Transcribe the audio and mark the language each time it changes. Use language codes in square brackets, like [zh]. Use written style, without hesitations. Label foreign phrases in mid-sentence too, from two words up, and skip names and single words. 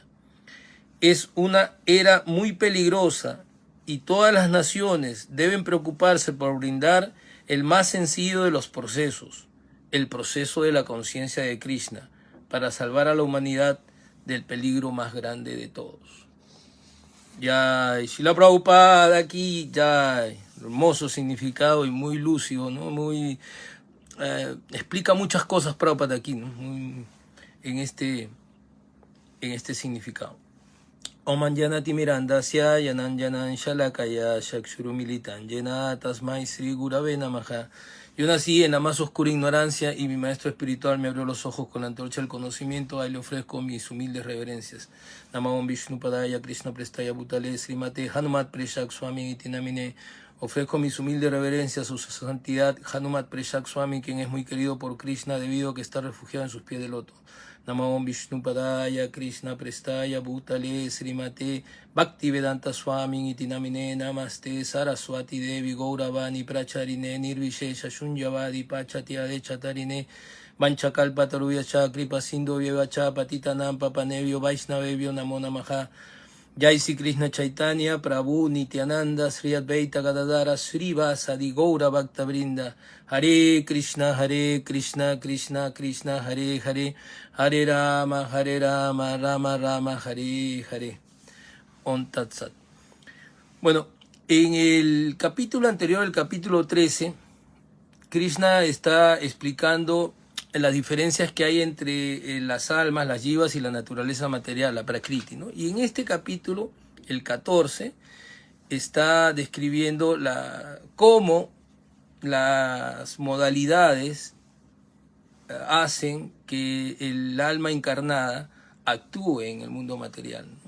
[es] Es una era muy peligrosa y todas las naciones deben preocuparse por brindar el más sencillo de los procesos, el proceso de la conciencia de Krishna, para salvar a la humanidad del peligro más grande de todos. Ya, Srila Prabhupada aquí, ya, hermoso significado y muy lúcido, ¿no? Muy, explica muchas cosas Prabhupada aquí, ¿no? Muy, en este significado. [sa] Om Anjanati Mirandasya Yananjanan Shalakaya Shakshurumilitan Yena Tasmai Sri Gurave Namaha. [es] Yo nací en la más oscura ignorancia y mi maestro espiritual me abrió los ojos con la antorcha del conocimiento. Ahí le ofrezco mis humildes reverencias. [sa] Namah Vishnu Padaya Krishna Prestaya Bhutale Srimate Hanumat Preshak Swami Itinamine. [es] Ofrezco mis humildes reverencias a su santidad Hanumat Preshak Swami, quien es muy querido por Krishna debido a que está refugiado en sus pies de loto. [sa] Namo Vishnu Padaya Krishna Prestaya Bhutale Srimate Bhaktivedanta Swami Itinamine Namaste Saraswati Devi Gauravani Pracharine Nirvishesha Shunyavadi Pachatya Chatarine Vanchakalpatarubhyacha Kripa Sindhu Vyevacha Patitanam Papanevyo Vaishnavevyo Namo Namaha. Jai Sri Krishna Chaitanya Prabhu Nityananda Sri Advaita Gadadara Srivasadi Gaura Bhakta Brinda. Hare Krishna Krishna Krishna Hare Hare, Hare Rama Rama Rama Hare Hare. Om Tat Sat. [es] Bueno, en el capítulo anterior, el capítulo 13, Krishna está explicando las diferencias que hay entre las almas, las jivas y la naturaleza material, la prakriti, ¿no? Y en este capítulo, el 14, está describiendo cómo las modalidades hacen que el alma encarnada actúe en el mundo material, ¿no?